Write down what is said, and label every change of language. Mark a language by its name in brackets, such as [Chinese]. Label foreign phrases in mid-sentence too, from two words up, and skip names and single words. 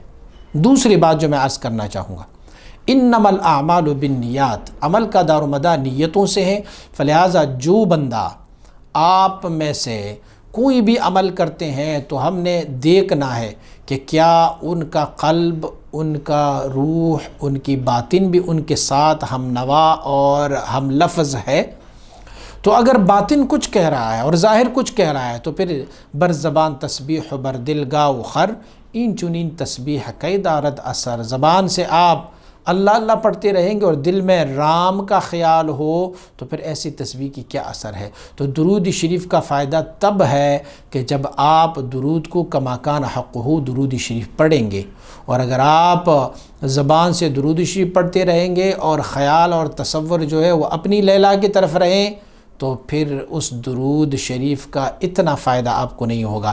[Urdu] دوسری بات جو میں عرض کرنا چاہوں گا، [Arabic] انما الاعمال بالنیات، [Urdu] عمل کا دار و مدار نیتوں سے ہے، فلہذا جو بندہ آپ میں سے کوئی بھی عمل کرتے ہیں تو ہم نے دیکھنا ہے کہ کیا ان کا قلب، ان کا روح، ان کی باطن بھی ان کے ساتھ ہم نوا اور ہم لفظ ہے۔ تو اگر باطن کچھ کہہ رہا ہے اور ظاہر کچھ کہہ رہا ہے تو پھر [Persian] بر زبان تسبیح و بر دل گاو خر، این چنین تسبیح کئی دارد اثر، [Urdu] زبان سے آپ اللہ اللہ پڑھتے رہیں گے اور دل میں رام کا خیال ہو تو پھر ایسی تسبیح کی کیا اثر ہے؟ تو درود شریف کا فائدہ تب ہے کہ جب آپ درود کو [Arabic] کما کان حقہ [Urdu] درود شریف پڑھیں گے، اور اگر آپ زبان سے درود شریف پڑھتے رہیں گے اور خیال اور تصور جو ہے وہ اپنی لیلا کی طرف رہیں تو پھر اس درود شریف کا اتنا فائدہ آپ کو نہیں ہوگا۔